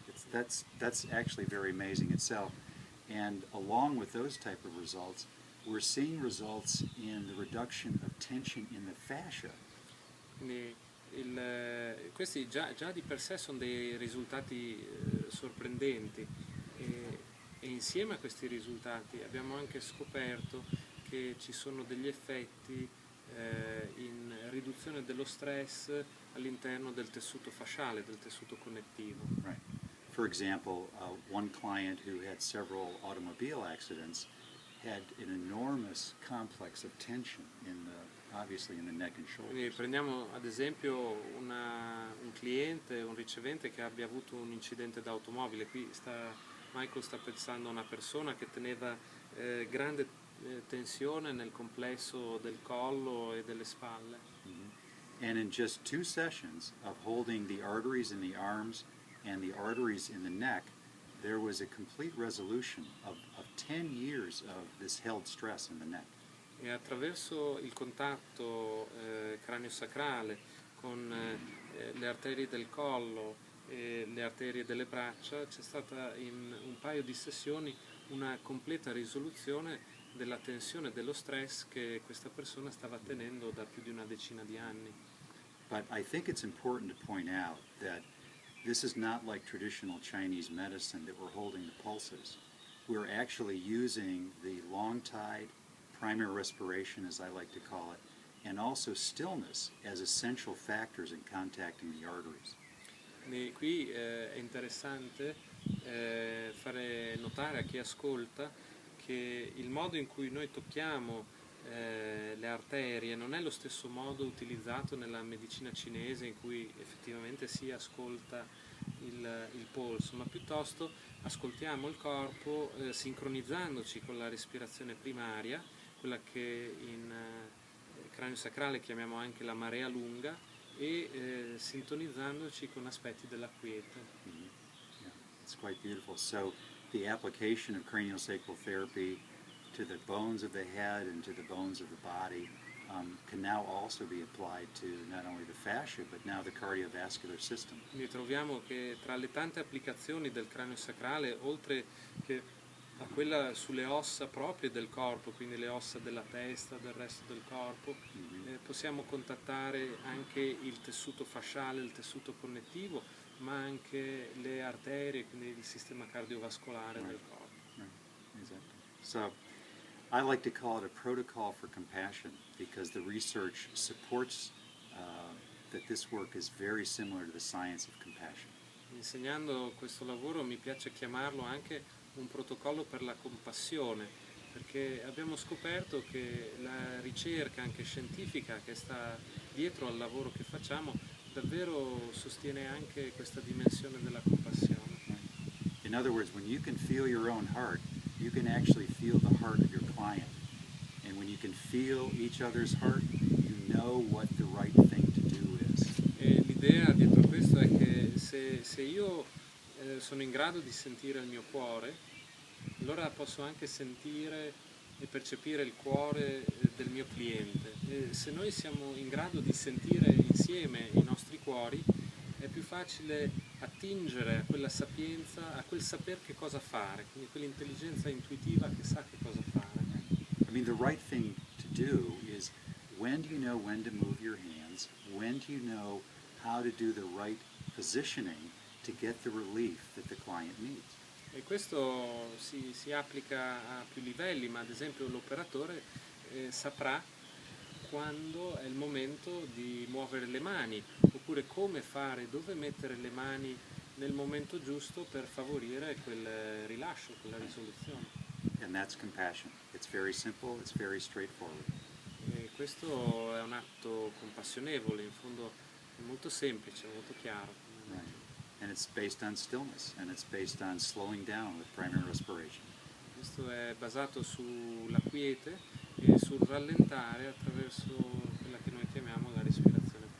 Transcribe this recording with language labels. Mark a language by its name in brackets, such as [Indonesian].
[English] That's actually very amazing itself. And along with those type of results, we're seeing results in the reduction of tension in the fascia. [Italian] Quindi questi già di per sé sono dei risultati sorprendenti, e insieme a questi risultati abbiamo anche scoperto che ci sono degli effetti in riduzione dello stress all'interno del tessuto fasciale, del tessuto connettivo. [English] Right. For example, one client who had several automobile accidents had an enormous complex of tension obviously in the neck and shoulders. [Italian] Quindi prendiamo ad esempio un cliente, un ricevente che abbia avuto un incidente d'automobile. Qui Michael sta pensando a una persona che teneva grande tensione nel complesso del collo e delle spalle. Mm-hmm. [English] And in just 2 sessions of holding the arteries in the arms and the arteries in the neck, there was a complete resolution of 10 years of this held stress in the neck. [Italian] E attraverso il contatto cranio-sacrale con le arterie del collo e le arterie delle braccia c'è stata in un paio di sessioni una completa risoluzione della tensione e dello stress che questa persona stava tenendo da più di una decina di anni. [English] But I think it's important to point out that this is not like traditional Chinese medicine that we're holding the pulses. We're actually using the long-tide, primary respiration, as I like to call it, and also stillness as essential factors in contacting the arteries. [Italian] E qui è interessante fare notare a chi ascolta che il modo in cui noi tocchiamo le arterie non è lo stesso modo utilizzato nella medicina cinese, in cui effettivamente si ascolta il polso, ma piuttosto ascoltiamo il corpo sincronizzandoci con la respirazione primaria, quella che in cranio sacrale chiamiamo anche la marea lunga, e sintonizzandoci con aspetti della quiete. Mm-hmm. [English] Yeah, it's quite beautiful. So the application of craniosacral therapy to the bones of the head and to the bones of the body can now also be applied to not only the fascia but now the cardiovascular system. [Italian] Quindi troviamo che tra le tante applicazioni del cranio sacrale, oltre che a quella sulle ossa proprie del corpo, quindi le ossa della testa, del resto del corpo, possiamo contattare anche il tessuto fasciale, il tessuto connettivo, ma anche le arterie, quindi il sistema cardiovascolare del corpo. [English] Right. Exactly. So I like to call it a protocol for compassion because the research supports that this work is very similar to the science of compassion. [Italian] Insegnando questo lavoro mi piace chiamarlo anche un protocollo per la compassione, perché abbiamo scoperto che la ricerca anche scientifica che sta dietro al lavoro che facciamo davvero sostiene anche questa dimensione della compassione. [English] In other words, when you can feel your own heart, you can actually feel the heart of your client when you can feel each other's heart, you know what the right thing to do is. [Italian] E l'idea dietro questo è che se io sono in grado di sentire il mio cuore, allora posso anche sentire e percepire il cuore del mio cliente. E se noi siamo in grado di sentire insieme i nostri cuori, è più facile attingere a quella sapienza, a quel saper che cosa fare, quindi quell'intelligenza intuitiva che sa che cosa fare. [English] I mean, the right thing to do is, when do you know when to move your hands? When do you know how to do the right positioning to get the relief that the client needs? [Italian] E questo si applica a più livelli, ma ad esempio l'operatore saprà quando è il momento di muovere le mani, oppure come fare, dove mettere le mani nel momento giusto per favorire quel rilascio, quella risoluzione. [English] And that's compassion. It's very simple, it's very straightforward. [Italian] E questo è un atto compassionevole, in fondo è molto semplice, molto chiaro. [English] Right. And it's based on stillness, and it's based on slowing down with primary respiration. [Italian] Questo è basato sulla quiete e sul rallentare attraverso quella che noi chiamiamo la respirazione.